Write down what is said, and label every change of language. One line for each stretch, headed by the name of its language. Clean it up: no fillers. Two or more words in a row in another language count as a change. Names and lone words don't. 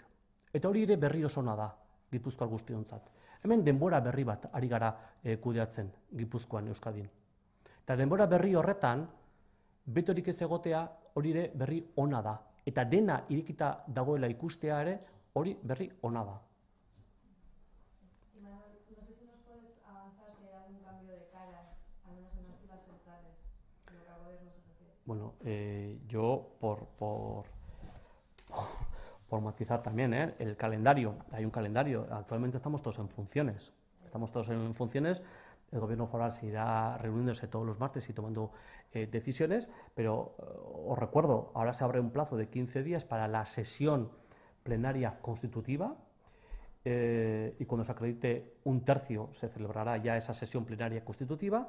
Basque: Eta hori ere berri oso ona da Gipuzkoar guztiontzat. Hemen denbora berri bat ari gara kudeatzen Gipuzkoan, Euskadin. Eta denbora berri horretan, betorik ez egotea hori ere berri ona da. Eta dena irikita dagoela ikustea ere hori berri ona da.
Spanish: Y Manuel, no sé si nos puedes avanzar si hay algún cambio de caras, al menos en las filas centrales, en lo que al gobierno se refiere. Bueno, yo por matizar también, el calendario, hay un calendario, actualmente estamos todos en funciones, el gobierno foral seguirá reuniéndose todos los martes y tomando decisiones, pero os recuerdo, ahora se abre un plazo de 15 días para la sesión plenaria constitutiva, y cuando se acredite un tercio se celebrará ya esa sesión plenaria constitutiva.